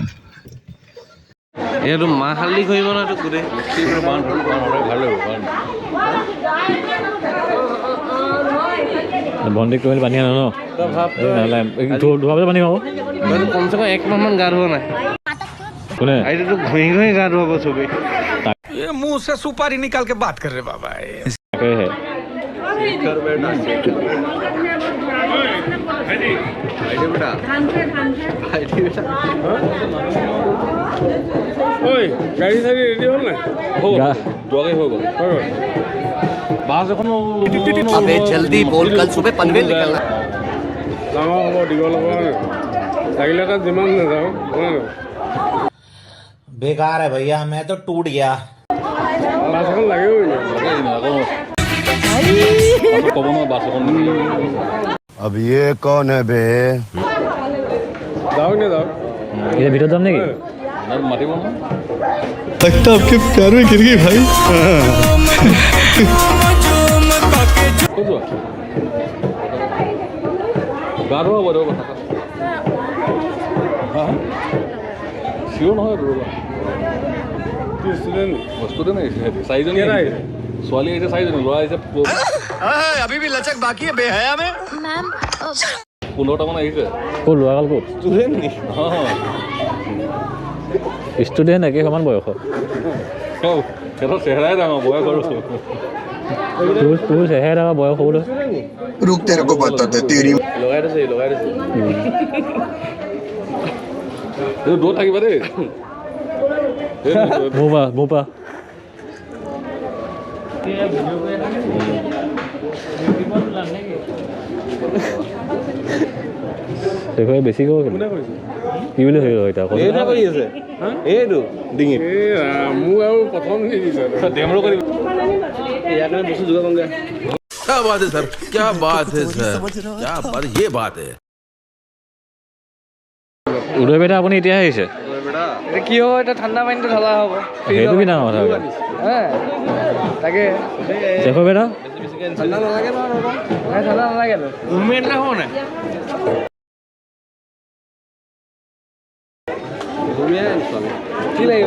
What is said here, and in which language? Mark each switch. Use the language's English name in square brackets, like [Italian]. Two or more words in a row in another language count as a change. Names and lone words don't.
[Assamese] এইটো মাহ হালধি কৰিব ন, এইটো গোটেই ভাল লাগিব। ভণ্টিক তুমি পানী আনা ন? ধোৱা পানী পাব কমচে কম 1 মাহমান গা ধোৱা নাই। কোনে এইটোতো ঘঁহি ঘঁহি গা ধুৱাব চবেই। [Hindi] मुंह से सुपारी निकाल के बात कर रहे बाबा। [Assamese] তাকেহে গাড়ী চাড়ী ৰেডি হ'ল নাই? দুৱাকে হৈ গ'ল। বাছ এখন [Hindi] अबे जल्दी बोल, कल सुबह पनवेल निकलना। [Assamese] ডাঙৰ হ'ব, দীঘল হ'ব, লাগিলে তাত যিমান নাযাওঁ। [Hindi] बेकार है भैया, मैं तो टूट गया। [Assamese] বাছ এখন লাগেও ক'ব নোৱাৰো বাছ এখন [Hindi] अब ये कौन है बे? [Assamese] যাওঁ নে যাওঁ? এতিয়া ভিতৰত যাম নেকি? মাতিব নহয়। [Hindi] लगता आपके प्यार में गिर गई भाई। [Assamese] ক'ত যোৱা? গা ধোৱা হ'ব দিয়ক কথা চিয়ৰ নহয় ৰ'বা। বস্তুতে নাই চাৰিজনী ছোৱালী আহিছে, চাৰিজনী ল'ৰা আহিছে। [Hindi] अभी भी लचक बाकी है बेहया में। [Assamese] 15টামান আহিছে। ক'ত ল'ৰাগাল ক'ত? ষ্টুডেণ্ট নি? ষ্টুডেণ্ট একে সমান বয়স। সিহঁতৰ চেহেৰাই ডাঙৰ, বয়স আৰু তোৰ চেহেৰাই ডাঙৰ, বয়স সৰু। [Hindi] रुक तेरे को बताते तेरी। [Assamese] লগাই থৈছে লগাই থৈছে। দূৰত থাকিবা দেই। মোৰ পৰা দেখুৱাই বেছি কব কি বুলি ভাবিব এতিয়া কৰি আছে এইটো ডিঙিত। মোক আৰু প্ৰথম ডেমো কৰিব ইয়াৰ কাৰণে বস্তু যোগাৰ কৰোঁগৈ। [Hindi] क्या बात है सर, क्या बात है सर, क्या बात, ये बात है। [Assamese] উদয় বেটা আপুনি এতিয়া আহিছে? কি হ'ব এতিয়া, ঠাণ্ডা পানীটো ঢলা হ'ব। সেইটো কি ডাঙৰ কথা তাকে দেখো বেটা। ঠাণ্ডা নালাগে নহয়, ঠাণ্ডা নালাগে মুভমেণ্ট হ'ব নাই। কি লাগিব